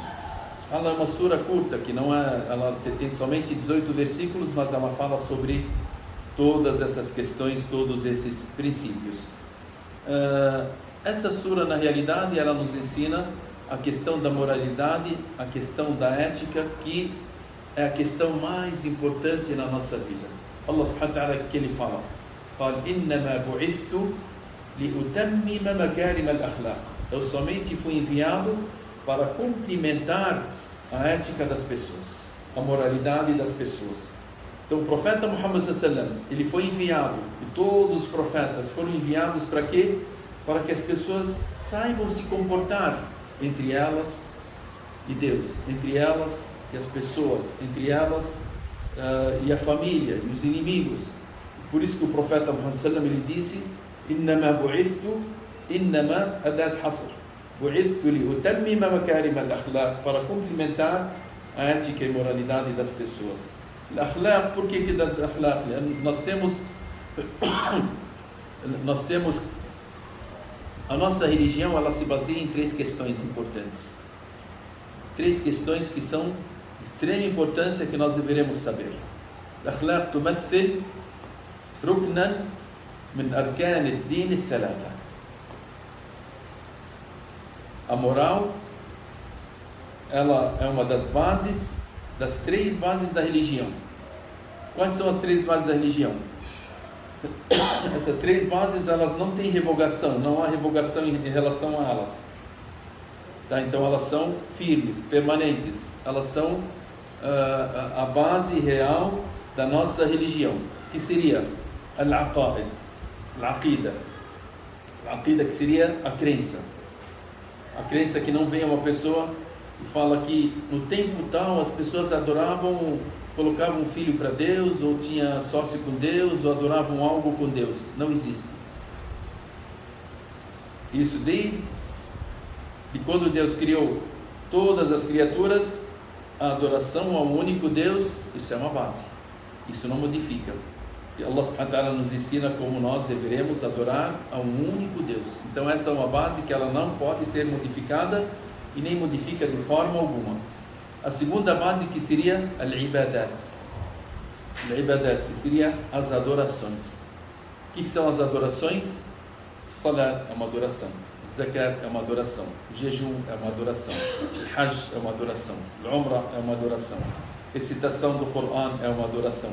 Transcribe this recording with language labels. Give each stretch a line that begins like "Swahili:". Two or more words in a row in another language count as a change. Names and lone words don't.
Portuguese: Ela é uma sura curta, que não é, ela tem somente 18 versículos, mas ela fala sobre todas essas questões, todos esses princípios. Essa sura, na realidade, ela nos ensina a questão da moralidade, a questão da ética, que é a questão mais importante na nossa vida.
Arabic: الله سبحانه وتعالى,
Portuguese: que ele fala,
Arabic: قال إنما بعثت لأتمم مكارم الأخلاق.
Portuguese: Eu somente fui enviado para cumprimentar a ética das pessoas, a moralidade das pessoas. Então o profeta Muhammad
Arabic: صلى الله عليه وسلم,
Portuguese: ele foi enviado, e todos os profetas foram enviados para quê? Para que as pessoas saibam se comportar entre elas e Deus, entre elas e as pessoas, entre elas e a família e os inimigos. Por isso que o profeta Muhammad
Arabic: صلى الله عليه وسلم,
Portuguese: ele disse:
Arabic: إنما بعثت إنما أداة حصر بعثت لأتمم مكارم الأخلاق,
Portuguese: para cumprimentar a ética e moralidade das pessoas. Al-akhlaq, por que das akhlaq? Nós temos a nossa religião, ela se baseia em 3 questões importantes. 3 questões que são de extrema importância, que nós deveremos saber.
Arabic: الأخلاق تمثل ركنا من أركان الدين الثلاثة.
Portuguese: A moral, ela é uma das bases, das 3 bases da religião. Quais são as 3 bases da religião? Essas 3 bases, elas não têm revogação, não há revogação em relação a elas. Tá? Então elas são firmes, permanentes, elas são a base real da nossa religião, que seria
Arabic: العقائد، العقيدة,
Portuguese: que seria a crença. A crença que não vem uma pessoa e fala que no tempo tal as pessoas adoravam, colocavam um filho para Deus, ou tinha sócio com Deus, ou adoravam algo com Deus. Não existe. Isso desde quando Deus criou todas as criaturas, a adoração ao único Deus, isso é uma base. Isso não modifica. E
Arabic: الله سبحانه وتعالى
Portuguese: nos ensina como nós deveremos adorar a um único Deus. Então essa é uma base que ela não pode ser modificada e nem modifica de forma alguma. A segunda base, que seria al-ibadat. Al-ibadat, que seria as adorações. O que são as adorações? Salat é uma adoração, zakat é uma adoração, jejum é uma adoração, hajj é uma adoração, umrah é uma adoração, recitação do Coran é uma adoração.